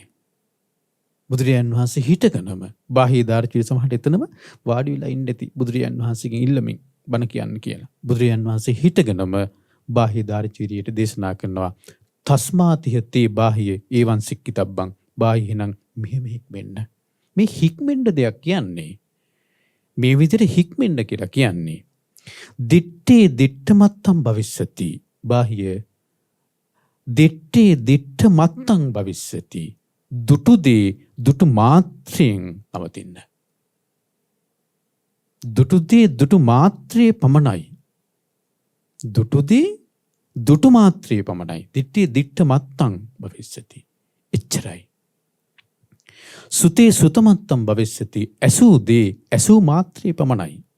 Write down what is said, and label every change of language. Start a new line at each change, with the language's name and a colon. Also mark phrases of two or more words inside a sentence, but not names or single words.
Sinhala: බුදුරජාණන් වහන්සේ හිටගෙනම බාහිය දාර්ශනික සමහරට එතනම වාඩි වෙලා ඉන්න ඇති බුදුරජාණන් වහන්සේගෙන් ඉල්ලමින් බණ කියන්න කියලා. බුදුරජාණන් වහන්සේ හිටගෙනම බාහිය දාර්ශනිකයට දේශනා කරනවා
Pali: තස්මාතිහ තේ බාහිය ඒවං සික්කිතබ්බං.
Sinhala: බාහිය නම් මෙහෙම හික්මෙන්න. මේ හික්මෙන්න දෙයක් කියන්නේ මේ විදිහට හික්මෙන්න කියලා කියන්නේ
Pali: දිත්තේ දිත්තමත්තම් භවිස්සති. බාහිය දිත්තේ දිත්තමත්තම් භවිස්සති.
Sinhala: දුටුදේ දුටු මාත්‍රයෙන් නවතින්න. දුටුදේ දුටු මාත්‍රයේ පමණයි. දුටුදේ දුටු මාත්‍රයේ පමණයි.
Pali: දිත්තේ දිත්තමත්තම් භවිස්සති. එච්චරයි. සුතේ සුතමත්තම් භවිස්සති.
Sinhala: ඇසූ දේ ඇසූ මාත්‍රයේ පමණයි.